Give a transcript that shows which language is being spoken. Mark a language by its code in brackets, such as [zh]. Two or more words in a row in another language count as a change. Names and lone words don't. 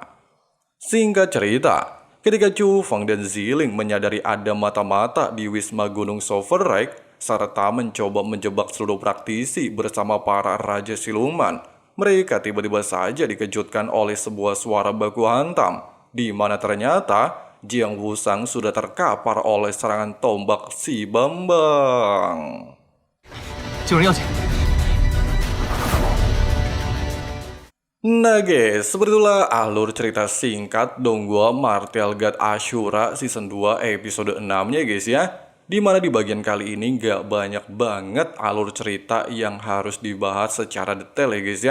[id] Singkat cerita, ketika Chu Feng dan Ziling menyadari ada mata-mata di Wisma Gunung Silverlake, serta mencoba menjebak seluruh praktisi bersama para Raja Siluman, mereka tiba-tiba saja dikejutkan oleh sebuah suara baku hantam, di mana ternyata Jiang Wusang sudah terkapar oleh serangan tombak si Bambang. [zh] 救人要紧。 [id] Nah guys, sebetulnya alur cerita singkat Donghua Martial God Ashura Season 2 episode 6-nya guys ya. Dimana di bagian kali ini gak banyak banget alur cerita yang harus dibahas secara detail ya guys ya.